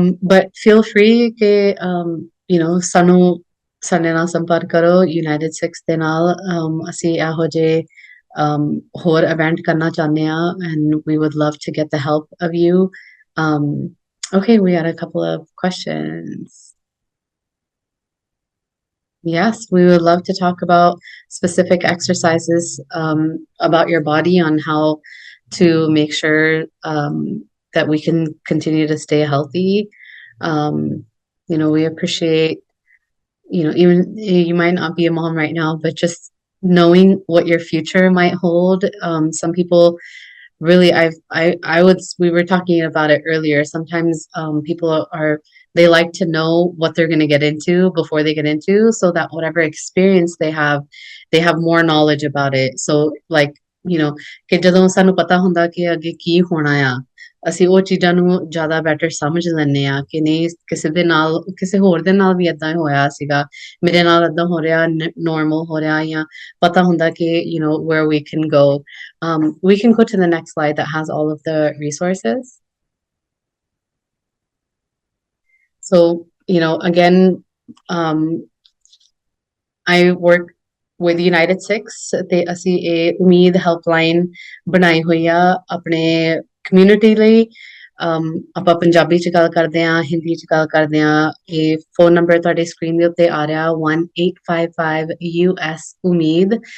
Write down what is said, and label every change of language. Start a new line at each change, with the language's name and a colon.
English: But feel free
Punjabi: ke sanu ਸਾਡੇ ਨਾਲ ਸੰਪਰਕ ਕਰੋ ਯੂਨਾਈਟਿਡ ਸਿੱਖਸ ਦੇ ਨਾਲ। ਅਸੀਂ ਇਹੋ ਜਿਹੇ ਹੋਰ ਇਵੈਂਟ ਕਰਨਾ ਚਾਹੁੰਦੇ ਹਾਂ
English: and we would love to get the help of you. Okay, we had a couple of questions. Yes, we would love to talk about specific exercises about your body on how to make sure that we can continue to stay healthy. We appreciate, even you might not be a mom right now, but just knowing what your future might hold. Some people really, we were talking about it earlier. Sometimes people they like to know what they're going to get into before they get into, so that whatever experience they have more knowledge about it.
Punjabi: So like, ਕਿ ਜਦੋਂ ਸਾਨੂੰ ਪਤਾ ਹੁੰਦਾ ਕਿ ਅੱਗੇ ਕੀ ਹੋਣਾ ਆ, ਅਸੀਂ ਉਹ ਚੀਜ਼ਾਂ ਨੂੰ ਜ਼ਿਆਦਾ ਬੈਟਰ ਸਮਝ ਲੈਂਦੇ ਆ ਕਿ ਨਹੀਂ ਕਿਸੇ ਹੋਰ ਦੇ ਨਾਲ ਵੀ ਏਦਾਂ ਹੋਇਆ ਸੀਗਾ, ਮੇਰੇ ਨਾਲ ਏਦਾਂ ਹੋ ਰਿਹਾ, normal ਹੋ ਰਿਹਾ, ਜਾਂ ਪਤਾ ਹੁੰਦਾ ਕਿ
English: where we can go. We can go to the next slide that has all of the resources.
Punjabi: So again, I work with UNITEDSIKHS ਤੇ ਅਸੀਂ ਇਹ ਉਮੀਦ ਹੈਲਪਲਾਈਨ ਬਣਾਈ ਹੋਈ ਆ ਆਪਣੇ ਕਮਿਊਨਿਟੀ ਲਈ। ਆਪਾਂ ਪੰਜਾਬੀ ਚ ਗੱਲ ਕਰਦੇ ਹਾਂ, ਹਿੰਦੀ ਚ ਗੱਲ ਕਰਦੇ ਹਾਂ। ਇਹ ਫੋਨ ਨੰਬਰ ਤੁਹਾਡੇ ਸਕਰੀਨ ਦੇ ਉੱਤੇ ਆ ਰਿਹਾ 1855 US ਉਮੀਦ।